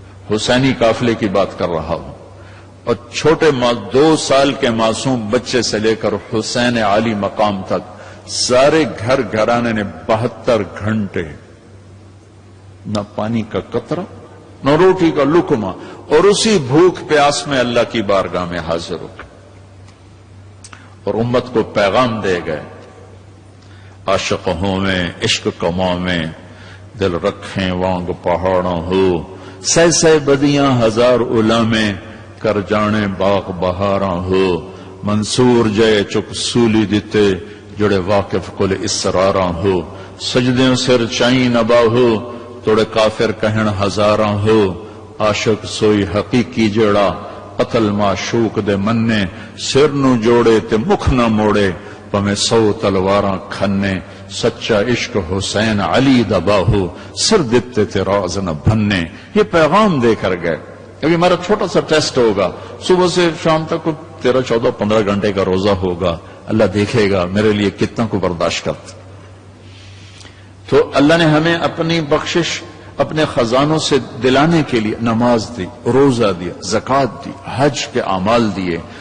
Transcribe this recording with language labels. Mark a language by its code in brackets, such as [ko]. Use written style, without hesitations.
[ur] حسینی قافلے کی بات کر رہا ہوں. اور چھوٹے 2 سال کے معصوم بچے سے لے کر حسین عالی مقام تک سارے گھر گھرانے نے 72 گھنٹے نہ پانی کا قطرہ نہ روٹی کا لقمہ، اور اسی بھوک پیاس میں اللہ کی بارگاہ میں حاضر ہو اور امت کو پیغام دے گئے. [pa] عاشق ہوں میں عشق کماں میں دل رکھیں وانگ پہاڑوں ہو، سہ سہ بدیاں ہزار علامے کر جانے باغ بہاراں ہو. منصور جے چک سولی دیتے جڑے واقف کل اسراراں ہو. سجدیں سر چائیں نبا ہو توڑے کافر کہن ہزاراں ہو. عاشق سوئی حقیقی جڑا قتل معشوق دے مننے، سر نو جوڑے تے مکھ نہ موڑے پمیں 100 تلواراں کھنے. سچا عشق حسین علی دبا ہو سر دیتے تے راز نہ بھننے. [ur] یہ پیغام دے کر گئے. ابھی ہمارا چھوٹا سا ٹیسٹ ہوگا، صبح سے شام تک 13, 14, 15 گھنٹے کا روزہ ہوگا. اللہ دیکھے گا میرے لیے کتنا کو برداشت کرتا. تو اللہ نے ہمیں اپنی بخشش اپنے خزانوں سے دلانے کے لیے نماز دی، روزہ دیا، زکوٰۃ دی، حج کے اعمال دیے.